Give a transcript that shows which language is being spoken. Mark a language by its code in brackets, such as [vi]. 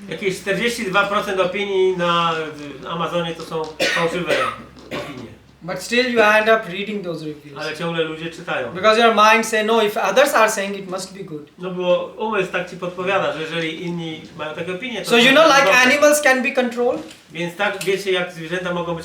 [pl] Jakieś 42% opinii na Amazonie to są fałszywe opinie. [en] But still you end up reading those reviews. [pl] Ale ciągle ludzie czytają. [en] Because your mind say, no, if others are saying it must be good. [pl] No bo umysł tak ci podpowiada, że jeżeli inni mają takie opinie, to... [en] So like [pl] dobre. [en] animals can be controlled, [pl] Więc tak wiecie, jak zwierzęta mogą być